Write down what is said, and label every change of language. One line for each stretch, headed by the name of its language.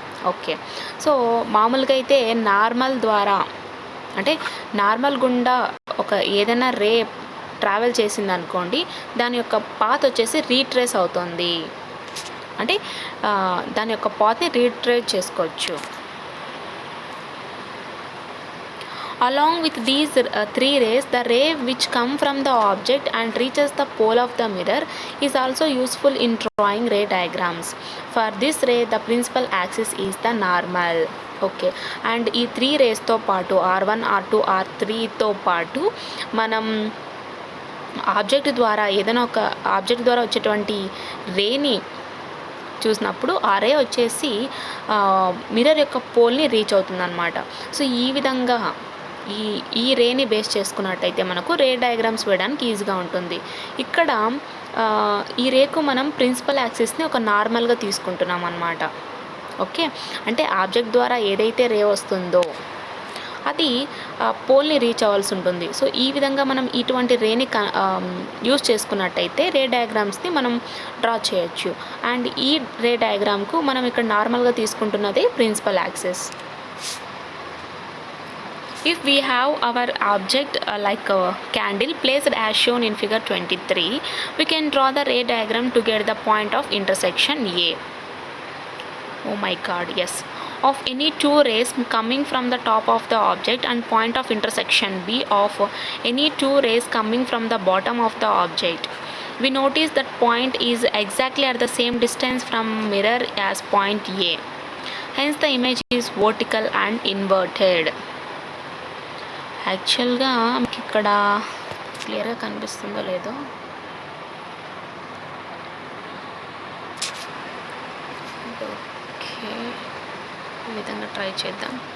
Telugu: Okay, so మామూలుగా అయితే normal ద్వారా, అంటే నార్మల్ గుండా ఒక ఏదైనా రే ట్రావెల్ చేసింది అనుకోండి, దాని యొక్క పాత్ వచ్చేసి రీట్రేస్ అవుతుంది, అంటే దాని యొక్క పాత్ని రీట్రేస్ చేసుకోవచ్చు.
English: Along with these 3 rays, the ray which come from the object and reaches the pole of the mirror is also useful in drawing ray diagrams. For this ray, the principal axis is the normal.
Telugu: Okay, and ఈ 3 రేస్తో పాటు R1, R2, R3తో పాటు మనం object ద్వారా, ఏదైనా ఒక object ద్వారా వచ్చేటువంటి రేని చూసినప్పుడు ఆ రే వచ్చేసి మిర్రర్ యొక్క పోల్ని రీచ్ అవుతుందన్నమాట. సో ఈ విధంగా ఈ రేని బేస్ చేసుకున్నట్టయితే మనకు రే డయాగ్రామ్స్ వేయడానికి ఈజీగా ఉంటుంది. ఇక్కడ ఈ రేకు మనం ప్రిన్సిపల్ యాక్సిస్ని ఒక నార్మల్గా తీసుకుంటున్నాం అన్నమాట. ఓకే, అంటే ఆబ్జెక్ట్ ద్వారా ఏదైతే రే వస్తుందో అది పోల్ని రీచ్ అవ్వాల్సి ఉంటుంది. సో ఈ విధంగా మనం ఇటువంటి రేని యూజ్ చేసుకున్నట్టయితే రే డయాగ్రామ్స్ని మనం డ్రా చేయొచ్చు. అండ్ ఈ రే డయాగ్రామ్కు మనం ఇక్కడ నార్మల్గా తీసుకుంటున్నది principal axis.
English: If we have our object like a candle placed as shown in figure 23, we can draw the ray diagram to get the point of intersection A. Oh my god, yes. Of any two rays coming from the top of the object and point of intersection B of any two rays coming from the bottom of the object. We notice that point is exactly at the same distance from mirror as point A. Hence the image is vertical and inverted.
Telugu: యాక్చువల్గా మీకు ఇక్కడ క్లియర్గా కనిపిస్తుందో లేదో, okay, ఈ విధంగా try చేద్దాం.